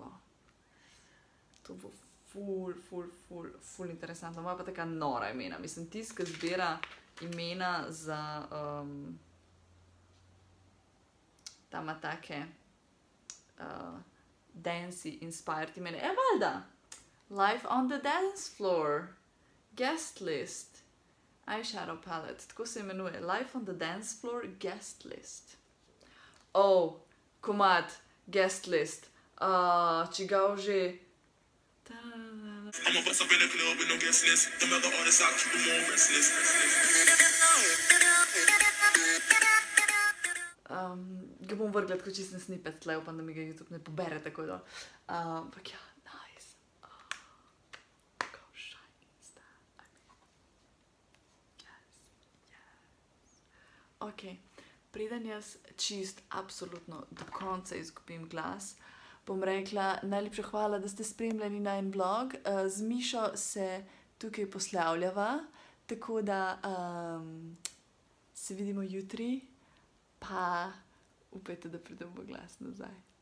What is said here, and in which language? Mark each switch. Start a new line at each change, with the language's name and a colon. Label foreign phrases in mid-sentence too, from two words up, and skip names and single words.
Slovenian: To bo ful interesantno. Moja pa taka nora imena. Mislim, tisk, ki zbira imena za ta ima take
English: dancey inspired
Slovenian: imene. Valjda!
English: Life on the dance floor. Guest list. Eyeshadow palette.
Slovenian: Tako se imenuje.
English: Life on the dance floor guest list. Oh, komad. Guest list.
Slovenian: Čigav že...
English: I'm a bust up in the club with no guest list. Them other artists I'll keep them more restless.
Slovenian: Ga bom vrgla tako čisten snippet tle, upam, da mi ga YouTube ne pobere tako da. Ampak ja,
English: nice. How shiny is that? Yes.
Slovenian: Ok, preden jaz čist absolutno do konca izgubim glas, bom rekla najlepša hvala, da ste spremljali najin vlog. Z Mišo se tukaj poslavljava, tako da se vidimo jutri, pa upajte, da pridem v glas nazaj.